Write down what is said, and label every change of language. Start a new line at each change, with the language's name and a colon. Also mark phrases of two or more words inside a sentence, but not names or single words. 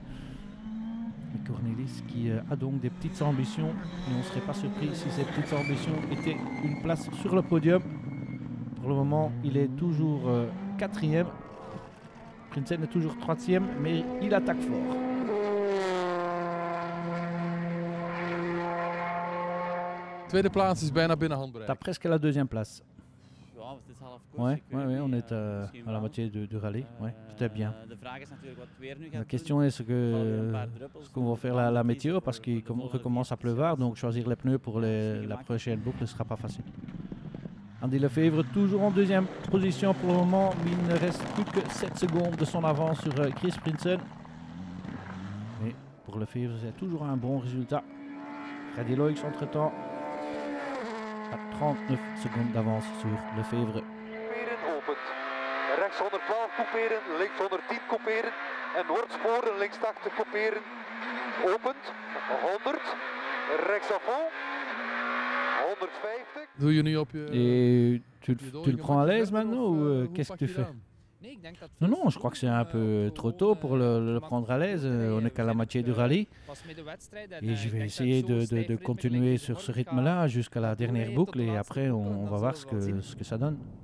French: Cornelis qui a donc des petites ambitions. Et on ne serait pas surpris si ces petites ambitions étaient une place sur le podium. Pour le moment, il est toujours 4e. Prinsen est toujours 3e, mais il attaque fort.
Dutch: Tweede plaats is bijna binnen handbereik.
French: T'as presque la 2e place. Ouais, on est à la moitié du rallye. Ouais, peut-être bien. La question est ce qu'on va faire la météo parce qu'il recommence à pleuvoir, donc choisir les pneus pour la prochaine boucle ne sera pas facile. Andy Lefebvre toujours en 2e position pour le moment, mais il ne reste plus que 7 secondes de son avance sur Chris Prinsen. Mais pour Lefebvre, c'est toujours un bon résultat. Freddy Loix entre-temps à 39 secondes d'avance sur Lefebvre.
Dutch: Rechts 112 couperen, links 110 couperen en noordsporen links 80 couperen. Opent, 100, rechts
French: à fond,
Dutch: 150. Doe je nu op je...
French: Et tu le prends à l'aise maintenant ou qu'est-ce que tu fais? Non, je crois que c'est un peu trop tôt pour le prendre à l'aise. On n'est qu'à la moitié du rallye. Et je vais essayer de continuer sur ce rythme-là jusqu'à la dernière boucle et après on va voir ce que ça donne.